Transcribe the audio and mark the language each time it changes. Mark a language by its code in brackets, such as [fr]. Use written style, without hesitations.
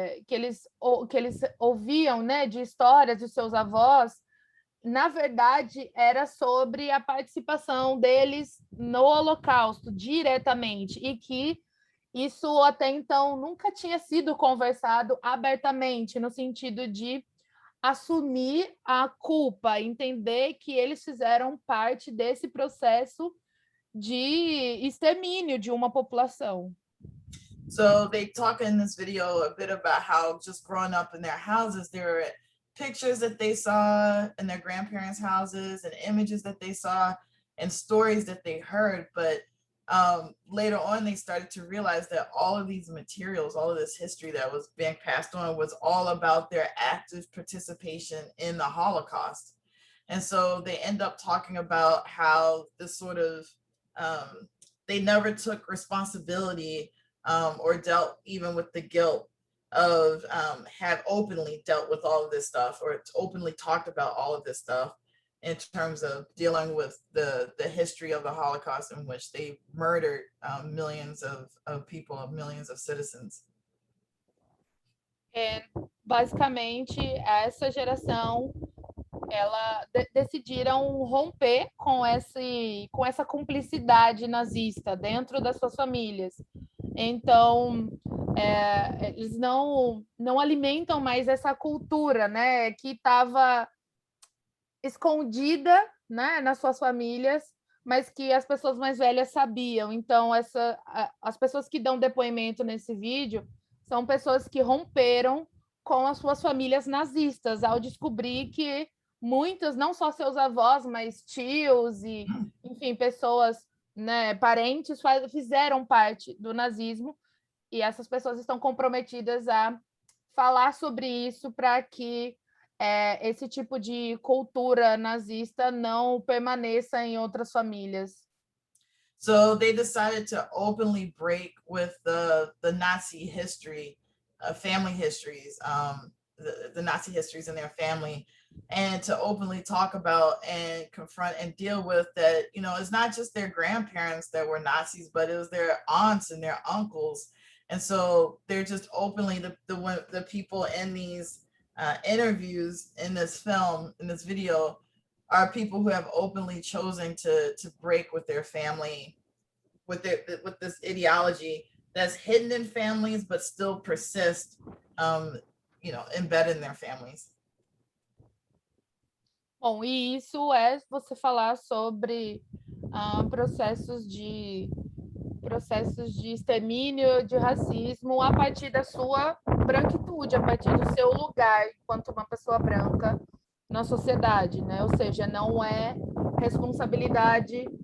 [pt] eles ouviam, né, de histórias dos seus avós, na verdade, era sobre a participação deles no Holocausto, diretamente, e que isso até então nunca tinha sido conversado abertamente, no sentido de assumir a culpa, entender que eles fizeram parte desse processo de extermínio de uma população. [en] So they talk in this video a bit about how just growing up in their houses, there were pictures that they saw in their grandparents' houses and images that they saw and stories that they heard. But later on, they started to realize that all of these materials, all of this history that was being passed on was all about their active participation in the Holocaust. And so they end up talking about how this sort of, they never took responsibility or dealt even with the guilt of have openly dealt with all of this stuff or openly talked about all of this stuff in terms of dealing with the history of the Holocaust in which they murdered millions of people, millions of citizens. [pt] Basicamente, essa geração, decidiram romper com essa cumplicidade nazista dentro das suas famílias. Então, eles não alimentam mais essa cultura, né, que estava escondida, né, nas suas famílias, mas que as pessoas mais velhas sabiam. Então, as pessoas que dão depoimento nesse vídeo são pessoas que romperam com as suas famílias nazistas, ao descobrir que muitas, não só seus avós, mas tios e, enfim, pessoas, né, parentes, fizeram parte do nazismo, e essas pessoas estão comprometidas a falar sobre isso para que esse tipo de cultura nazista não permaneça em outras famílias. [en] So they decided to openly break with the Nazi history, family histories, the Nazi histories in their family, and to openly talk about and confront and deal with that, you know, it's not just their grandparents that were Nazis, but it was their aunts and their uncles. And so they're just openly, the people in these interviews in this film, in this video, are people who have openly chosen to break with their family, with this ideology that's hidden in families, but still persist, you know, embedded in their families. [pt] Bom, e isso é você falar sobre processos de extermínio, de racismo, a partir da sua branquitude, a partir do seu lugar enquanto uma pessoa branca na sociedade, né? Ou seja, não é responsabilidade